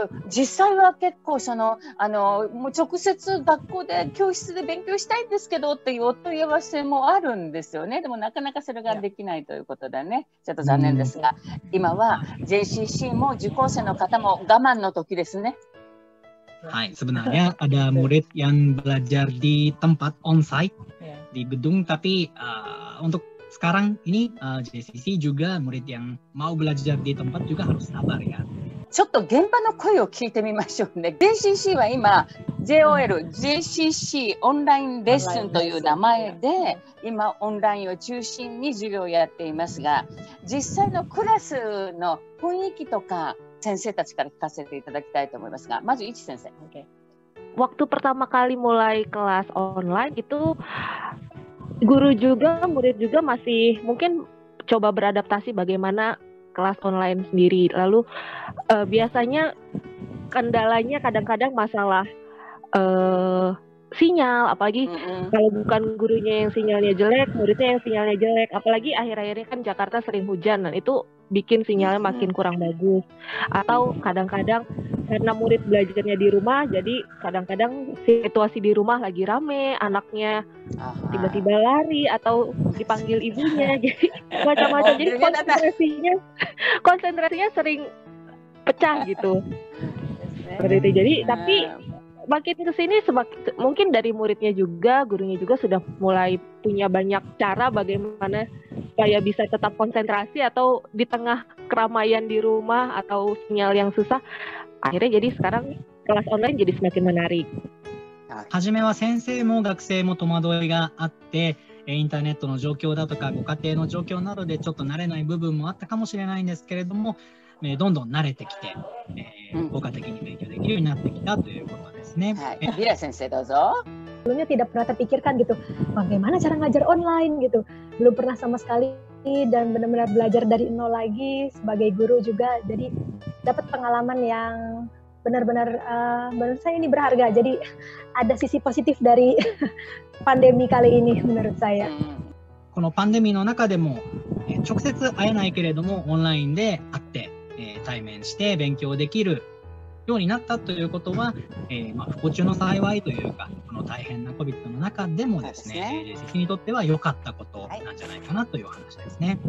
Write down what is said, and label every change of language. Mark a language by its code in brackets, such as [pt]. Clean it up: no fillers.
[ja] 実際は結構もう直接学校で教室で勉強したいんですけどっていうお問い合わせもあるんですよね。でもなかなかそれができないということでね、ちょっと残念ですが、今は JCC も受講生の方も我慢の時ですね。 [id] Hai, sebenarnya ada murid yang belajar di tempat onsite di gedung, tapi untuk sekarang ini JCC juga murid yang mau belajar di tempat juga harus sabar ya。 [ja] ちょっと現場の声を聞いてみましょうね。JCC は今 JCC オンラインレッスンという名前で今オンラインを中心に授業をやっていますが、実際のクラスの雰囲気とか先生たちから聞かせていただきたいと思いますが、まずいち先生。 [id] Waktu pertama kali mulai kelas online itu guru juga, murid juga masih mungkin coba beradaptasi bagaimana kelas online sendiri. Lalu biasanya kendalanya kadang-kadang masalah sinyal, apalagi kalau bukan gurunya yang sinyalnya jelek, muridnya yang sinyalnya jelek. Apalagi akhir-akhir ini kan Jakarta sering hujan, dan itu bikin sinyalnya makin kurang bagus. Atau kadang-kadang karena murid belajarnya di rumah, jadi kadang-kadang situasi di rumah lagi rame, anaknya tiba-tiba lari atau dipanggil ibunya, jadi macam-macam. Jadi konsentrasinya sering pecah gitu. Seperti itu. Jadi tapi makin kesini mungkin dari muridnya juga, gurunya juga sudah mulai punya banyak cara bagaimana supaya bisa tetap konsentrasi atau di tengah keramaian di rumah atau sinyal yang susah. Akhirnya jadi sekarang kelas online jadi semakin menarik. [ja] 初めは先生も学生も戸惑いがあって、インターネットの状況だとかご家庭の状況などでちょっと慣れない部分もあったかもしれないんですけれども、どんどん慣れてきて、効果的に勉強できるようになってきたということですね。 Bila先生どうぞ。 [id] Sebelumnya tidak pernah terpikirkan gitu, bagaimana cara ngajar online gitu. Belum pernah sama sekali, dan benar-benar belajar dari nol lagi sebagai guru juga. Jadi dapat pengalaman yang benar-benar menurut saya ini berharga. Jadi ada sisi positif dari pandemi kali ini menurut saya. [ja] このパンデミーの中でも直接会えないけれどもオンラインで会って対面して勉強できるようになったということは、不幸中の幸いというか、この大変な COVID の中でもですね、JCC にとっては良かったことなんじゃないかなという話ですね。